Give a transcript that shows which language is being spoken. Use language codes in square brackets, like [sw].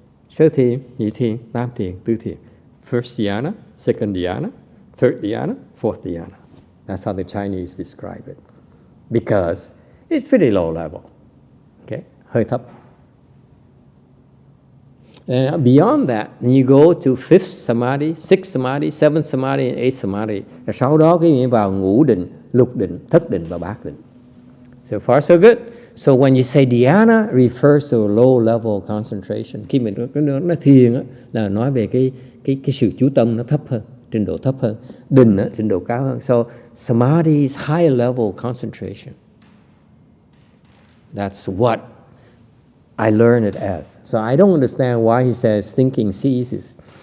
[vi] Sơ thiền, nhị thiền, tam thiền, tứ thiền. [en] First dhyana, second dhyana, third dhyana, fourth dhyana. That's how the Chinese describe it. Because it's pretty low level. Okay, [vi] hơi thấp. [en] And beyond that, you go to fifth samadhi, sixth samadhi, seventh samadhi, and eighth samadhi. [vi] Và sau đó cái nghĩa vào ngũ định, lục định, thất định và bát định. [en] So far so good. So when you say dhyana, refers to a low level concentration. [vi] Khi mình nói thiền á, là nói về cái sự chú tâm nó thấp hơn, trình độ thấp hơn. Định á, trình độ cao hơn. [en] So samadhi is higher level concentration. That's what I learn it as. So I don't understand why he says thinking ceases.